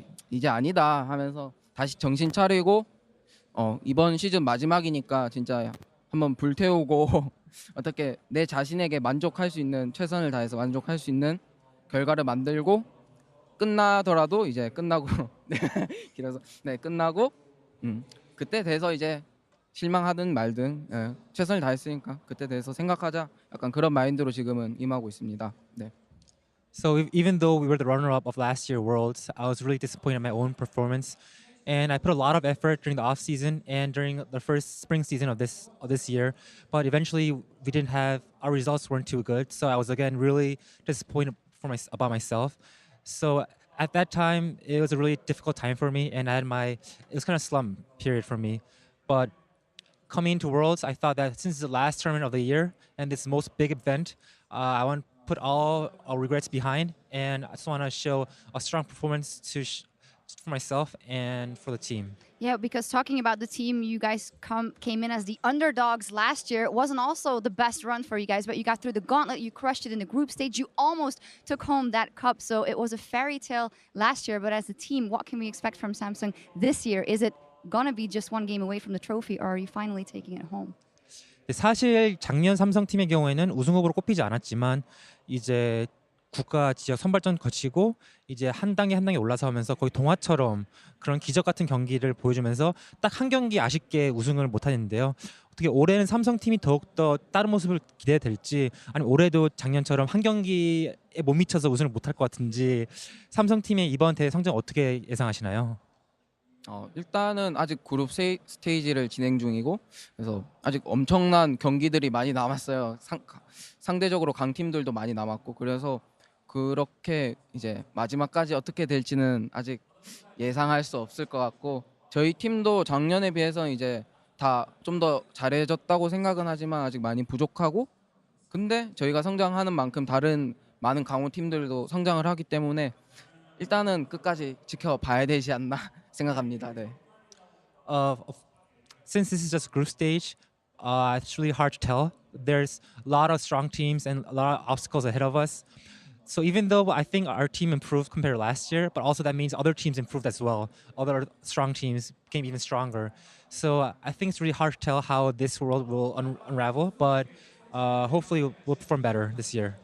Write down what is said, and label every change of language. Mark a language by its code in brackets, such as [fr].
[ko] 이제 아니다 하면서 다시 정신 차리고 이번 시즌 마지막이니까 진짜 한번 불태우고 어떻게 내 자신에게 만족할 수 있는, 최선을 다해서 만족할 수 있는 결과를 만들고, 끝나더라도 이제 끝나고 길어서 끝나고 그때 돼서 이제 실망하든 말든 최선을 다했으니까 그때 대해서 생각하자, 약간 그런 마인드로 지금은 임하고 있습니다. 네. [en] So even though we were the runner-up of last year Worlds, I was really disappointed in my own performance, and I put a lot of effort during the off season and during the first spring season of this year. But eventually, our results weren't too good. So I was again really disappointed about myself. So at that time, it was a really difficult time for me, and it was kind of slump period for me. But coming into Worlds, I thought that since it's the last tournament of the year and this most big event, I want put all our regrets behind, and I just want to show a strong performance for myself and for the team. Yeah, because talking about the team, you guys came in as the underdogs last year. It wasn't also the best run for you guys, but you got through the gauntlet. You crushed it in the group stage. You almost took home that cup. So it was a fairy tale last year. But as a team, what can we expect from Samsung this year? Is it going to be just one game away from the trophy, or are you finally taking it home? [ko] 사실 작년 삼성팀의 경우에는 우승 후보로 꼽히지 않았지만 이제 국가 지역 선발전 거치고 이제 한 단계 한 단계 올라서면서 거의 동화처럼 그런 기적 같은 경기를 보여주면서 딱 한 경기 아쉽게 우승을 못하는데요. 어떻게 올해는 삼성팀이 더욱더 다른 모습을 기대될지, 아니면 올해도 작년처럼 한 경기에 못 미쳐서 우승을 못할 것 같은지, 삼성팀의 이번 대회 성적 어떻게 예상하시나요? 일단은 아직 그룹 스테이지를 진행 중이고, 그래서 아직 엄청난 경기들이 많이 남았어요. 상대적으로 강팀들도 많이 남았고, 그래서 그렇게 이제 마지막까지 어떻게 될지는 아직 예상할 수 없을 것 같고, 저희 팀도 작년에 비해서 이제 다 좀 더 잘해졌다고 생각은 하지만 아직 많이 부족하고, 근데 저희가 성장하는 만큼 다른 많은 강호 팀들도 성장을 하기 때문에 일단은 끝까지 지켜봐야 되지 않나 생각합니다. 네. [en] Since this is just group stage, it's really hard to tell. There's a lot of strong teams and a lot of obstacles ahead of us. So even though I think our team improved compared to last year, but also that means other teams improved as well. Other strong teams became even stronger. So I think it's really hard to tell how this world will unravel, but hopefully we'll perform better this year.